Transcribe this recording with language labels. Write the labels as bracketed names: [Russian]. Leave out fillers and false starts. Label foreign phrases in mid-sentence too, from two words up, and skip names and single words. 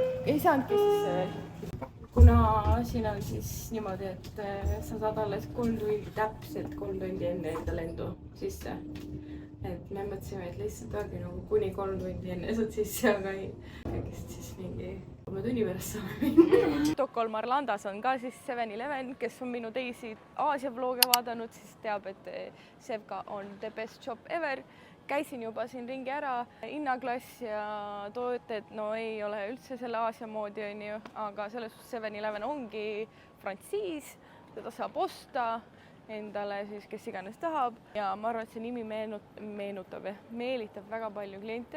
[Estonian] Ei saanudki siis, kuna siin on siis niimoodi, et sa saad alles 3 tundi, täpselt 3 tundi enne enda lendu sisse. Et me mõtlesime, et lihtsalt ongi nagu kuni 3 tundi enne saad sisse, aga ei. Kõigest siis mingi 3 tunni pärast saame minna. Stockholm Arlandas on ka siis 7-Eleven, kes on minu teisi Aasia vlooge vaadanud, siis teab, et Sevka on [English] the best shop ever. [Estonian] Käisin juba siin ringi ära, hinnaklass ja tooted, no ei ole üldse selle Aasia moodi, on ju, aga selles 7-Eleven ongi frantsiis, seda saab osta endale siis, kes iganes tahab. Ja ma arvan, et see nimi meelitab väga palju kliente.